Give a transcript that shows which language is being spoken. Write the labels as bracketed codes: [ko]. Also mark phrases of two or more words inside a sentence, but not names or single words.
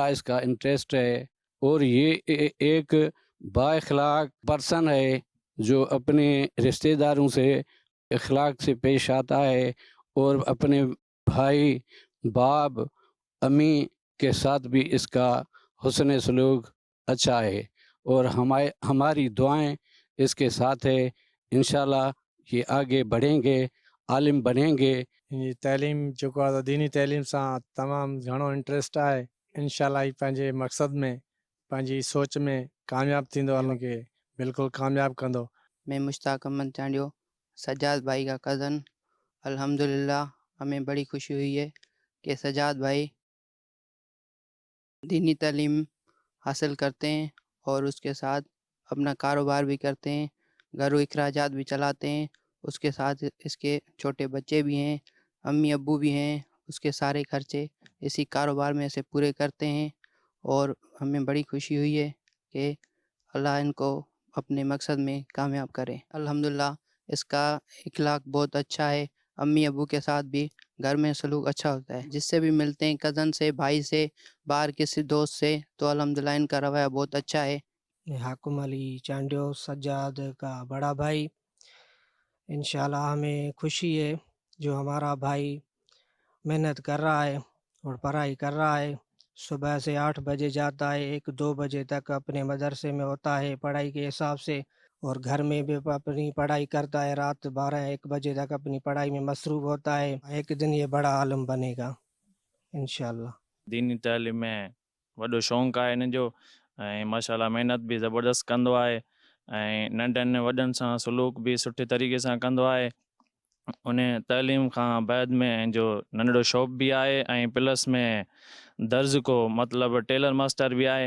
[ur] اس کا انٹرسٹ ہے، اور یہ ایک بااخلاق پرسن ہے جو اپنے رشتہ داروں سے اخلاق سے پیش آتا ہے اور اپنے بھائی، باپ، امی کے ساتھ بھی اس کا حسن سلوک اچھا ہے، اور ہماری دعائیں اس کے ساتھ ہے. ان شاء اللہ یہ آگے بڑھیں گے، عالم بنیں گے. [sd] हिनजी तइलीम जेको आहे दीनी तइलीम सां तमामु घणो इंट्रस्ट आहे। इंशाल्लाह ही पंहिंजे मक़सद में, पंहिंजी सोच में कामयाबु थींदो, हुनखे बिल्कुलु कामयाबु कंदो। [ur] میں مشتاق احمد چانڈیو، سجاد بھائی کا کزن. الحمدللہ ہمیں بڑی خوشی ہوئی ہے کہ سجاد بھائی دینی تعلیم حاصل کرتے ہیں اور اس کے ساتھ اپنا کاروبار بھی کرتے ہیں، گھروں اخراجات بھی چلاتے ہیں. اس کے ساتھ اس کے چھوٹے بچے بھی ہیں، امی ابو بھی ہیں، اس کے سارے خرچے اسی کاروبار میں سے پورے کرتے ہیں. اور ہمیں بڑی خوشی ہوئی ہے کہ اللہ ان کو اپنے مقصد میں کامیاب کرے. الحمدللہ اس کا اخلاق بہت اچھا ہے، امی ابو کے ساتھ بھی گھر میں سلوک اچھا ہوتا ہے. جس سے بھی ملتے ہیں، کزن سے، بھائی سے، باہر کسی دوست سے، تو الحمدللہ ان کا رویہ بہت اچھا ہے. حاکم علی چانڈیو، سجاد کا بڑا بھائی. ان شاء اللہ ہمیں خوشی ہے جو ہمارا بھائی محنت کر رہا ہے اور پڑھائی کر رہا ہے. صبح سے 8 بجے جاتا ہے، 1-2 بجے تک اپنے مدرسے میں ہوتا ہے پڑھائی کے حساب سے، اور گھر میں بھی اپنی پڑھائی کرتا ہے. رات 12-1 بجے تک اپنی پڑھائی میں مصروف ہوتا ہے. ایک دن یہ بڑا عالم بنے گا. ان شاء اللہ. [sd] दीनी तालीम में वॾो शौक़ु आहे हिन जो ऐं माशाल्लाह महिनत बि ज़बरदस्त कंदो आहे ऐं नंढनि वॾनि सां सलूक बि सुठे तरीक़े सां कंदो आहे। उन तालीम खां बैद में जो नंढिड़ो शॉप बि आहे ऐं प्लस में दर्ज को मतिलबु [en] tailor master [sd] बि आहे।